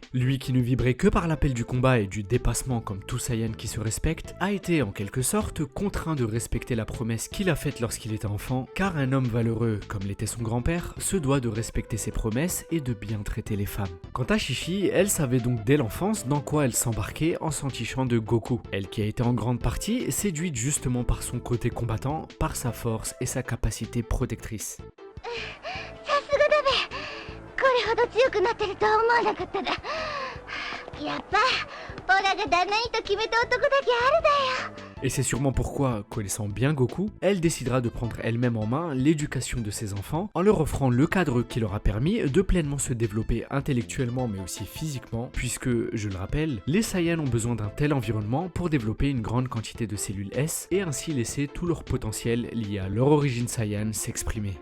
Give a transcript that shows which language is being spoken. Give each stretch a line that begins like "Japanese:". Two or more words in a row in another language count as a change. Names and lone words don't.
French: Lui qui ne vibrait que par l'appel du combat et du dépassement comme tout Saiyan qui se respecte, a été en quelque sorte contraint de respecter la promesse qu'il a faite lorsqu'il était enfant, car un homme valeureux comme l'était son grand-père se doit de respecter ses promesses et de bien traiter les femmes. Quant à Chi-Chi, elle savait donc dès l'enfance dans quoi elle s'embarquait en s'entichant de Goku. Elle qui a été en grande partie séduite justement par son côté combattant, par sa force et sa capacité protectrice.
Japanese: さすがだべ。これほど強くなってるとは思わなかっただ。やっぱオラが旦那にと決めた男だけあるだよ。
French: Et c'est sûrement pourquoi, connaissant bien Goku, elle décidera de prendre elle-même en main l'éducation de ses enfants en leur offrant le cadre qui leur a permis de pleinement se développer intellectuellement mais aussi physiquement puisque, je le rappelle, les Saiyans ont besoin d'un tel environnement pour développer une grande quantité de cellules S et ainsi laisser tout leur potentiel lié à leur origine Saiyan s'exprimer.